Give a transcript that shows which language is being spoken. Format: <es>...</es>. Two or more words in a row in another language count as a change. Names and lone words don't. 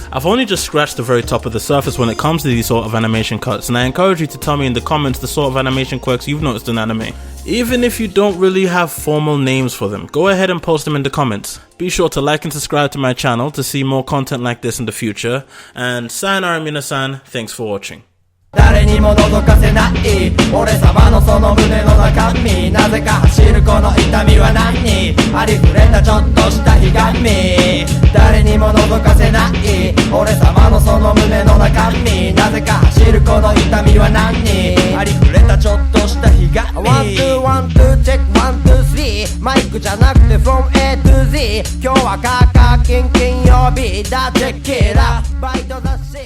<en>I've only just scratched the very top of the surface when it comes to these sort of animation cuts, and I encourage you to tell me in the comments the sort of animation quirks you've noticed in anime. Even if you don't really have formal names for them, go ahead and post them in the comments. Be sure to like and subscribe to my channel to see more content like this in the future, and</en> <ja>さよなら皆さん,</ja> <en>thanks for watching.</en> <ja>誰にも覗かせない俺様のその胸の中身なぜか走るこの痛みは何ありふれたちょっとしたひがみ誰にも覗かせない俺様のその胸の中身なぜか走るこの痛みは何ありふれたちょっとしたひがみ</ja> <en>One, two, one, two, check, one, two, three</en> <ja>マイクじゃなくて</ja> <en>from A to Z</en> <ja>今日はカーカーキン金曜日だチェッキーだバイトだ</ja>